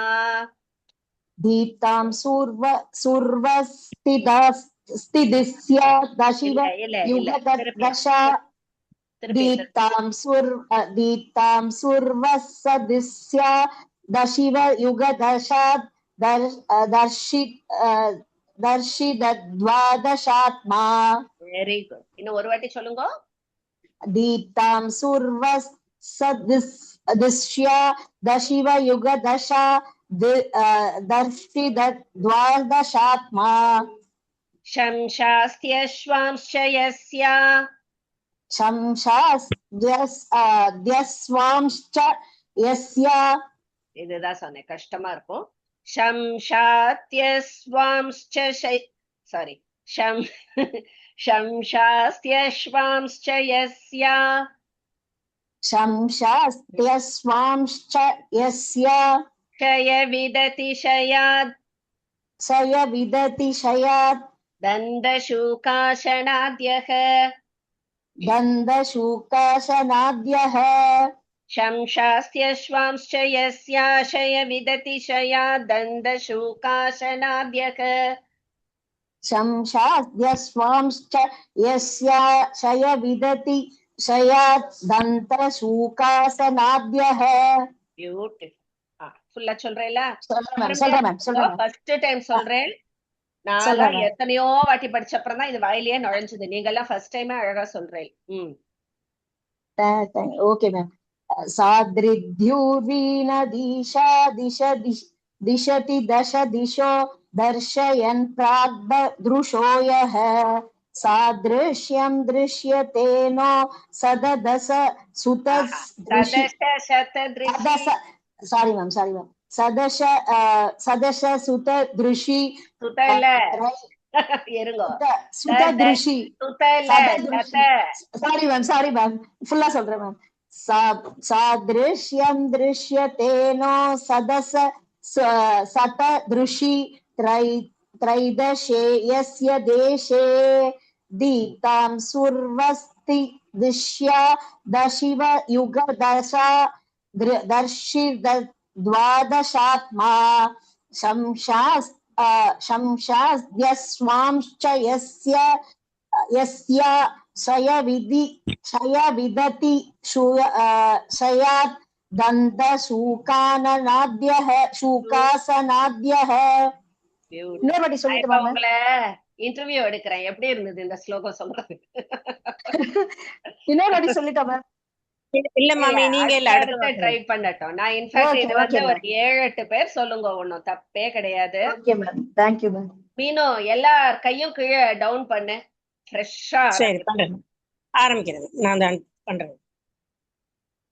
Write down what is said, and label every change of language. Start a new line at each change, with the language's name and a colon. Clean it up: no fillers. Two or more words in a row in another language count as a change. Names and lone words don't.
Sanskrit: दीप्तां सुर्वस्तिदिस्या दशिव युगदशा दीप्तां सुर्वसदिस्या दशिव युगदशा दर्शितद्वादशात्मा
Tamil: வெரி குட் இன்னும் ஒரு வாட்டி சொல்லுங்க
Sanskrit: दीप्तां सुर्वसदिस्या दशिव युगदशा दर्शितद्वादशात्मा शंशास्त्यश्वांश्च यस्या शंशास्त्यस्वांश्च यस्या
Tamil: இதுதான் சொன்னேன் கஷ்டமா இருக்கும் शंशात्यस्वांश्च சாரி
Sanskrit: शंशास्त्यश्वांश्च यस्या शंशास्त्यस्वांश्च यस्या क्षय विदतिशयात् क्षय विदतिशयात् दन्दशूकाशनाद्यः दन्दशूकाशनाद्यः शंशास्त्यश्वांश्च यस्याशय विदतिशयात् दन्दशूकाशनाद्यः शंशास्त्यस्वांश्च यस्या क्षय विदतिशयात् दन्तशूकासनाद्यः
Tamil: பியூட்டிஃபுல் ஃபுல்லா சொல்றேல சொல்றேன் மேம்
English: first time
Tamil: சொல்றேன் நான் எத்தனையோ வாட்டி படிச்ச அப்புறம் தான் இது வாயிலேயே நுழைஞ்சது நீங்க எல்லாம்
English: first time
Tamil: அழகா சொல்றேன்
English: okay ma'am
Sanskrit: सादृद्युर्वीनदीशा दिशति दश दिशो दर्शयन् प्राग्दृशो यः सादृश्यं दृश्यतेनो सददश सुतदृशी
English: sorry ma'am
Sanskrit: सदश सुतदृशी सुतदृशी
English: sorry ma'am
Tamil: ஃபுல்லா சொல்றேன் மேம்
Sanskrit: सादृश्यं दृश्यतेनो सदस शतदृशी त्रैदशे यस्य देशे दीप्तां सुर्वस्ति दिश्या दशिव युगदशा दर्शितद्वादशात्मा शंशास्त्यस्वांश्च यस्या क्षय विदति क्षयात् दन्तशूकासनाद्यः
Tamil: இன்னொரு சொல்லிட்டு உங்களை இன்டர்வியூ எடுக்கிறேன் எப்படி இருந்தது இந்த ஸ்லோகம் சொல்றது இன்னொரு சொல்லிட்டோம் மேம் இல்ல மாமி நீங்க இல்ல அடுத்து ட்ரை பண்ணட்டும் நான் இன்ஃபேக்ட் இது வந்து ஒரு 7-8 பேர் சொல்லுங்க ஒண்ணும் தப்பே கிடையாது
English: okay ma'am thank you ma'am
Tamil: மீனு எல்லார் கையும் கீழே டவுன் பண்ணு ஃப்ரெஷ்ஷா சரி பண்றேன் ஆரம்பிக்கிறது நான் தான் பண்றேன்